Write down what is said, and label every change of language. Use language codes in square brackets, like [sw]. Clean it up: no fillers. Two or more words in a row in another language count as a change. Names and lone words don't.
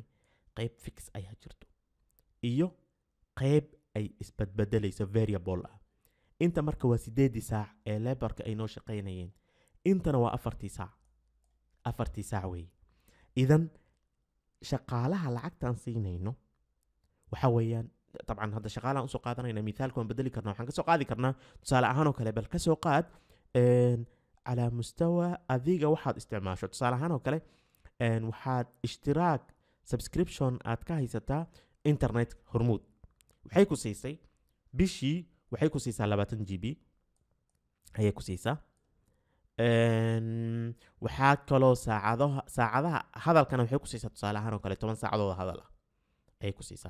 [so] qayb fix ayaa jirto iyo qayb ay isbadbedelayso variable ah. inta marka waa 8 saac ee laborka ay noo shaqaynayeen, intana waa 4 saac weeye. idan shaqaalaha lacagtaan siinayno waxa weeyaan [ar] طبعا هذا شغاله [so] usoo qaadanayna مثالك waan bedeli karnaa. waxaan ka soo qaadi karnaa tusaale ahaan oo kale, bal ka soo qaad [ar] على مستوى [so] adiga waxaad isticmaasho. tusaale ahaan oo kale waxaad ishtiraak subscription aad ka haysataa internet hormuud. waxay ku siisay bishii waxay ku siisaa 20 GB ayay ku siisaa. waxaa kaloo saacadaha hadalkana waxay ku siisaa tusaale ahaan oo kale 10 saacadood hadal ah ayay ku siisaa.